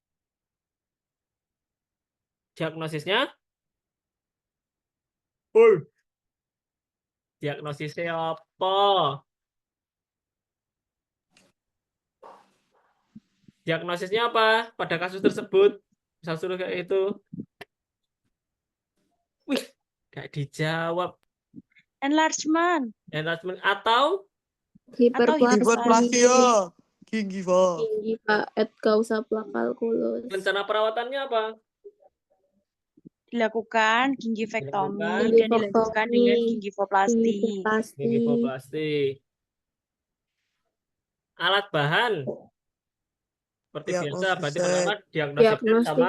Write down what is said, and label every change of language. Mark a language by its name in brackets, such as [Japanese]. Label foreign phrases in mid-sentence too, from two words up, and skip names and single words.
[Indonesian] Diagnosisnya? Diagnosisnya apa? Diagnosisnya apa pada kasus tersebut? Bisa suruh kayak itu. Wih, gak dijawab. Enlargement. Enlargement atau hiperplasia gingiva. [Latin] gingiva et causa [Indonesian] plak kalkulus. rencana perawatannya apa? Dilakukan gingivektomi dan Gingivektomi. dilanjutkan dengan gingivoplasti. Gingivoplasti. Alat bahan seperti biasa, berarti pertama diagnostik sama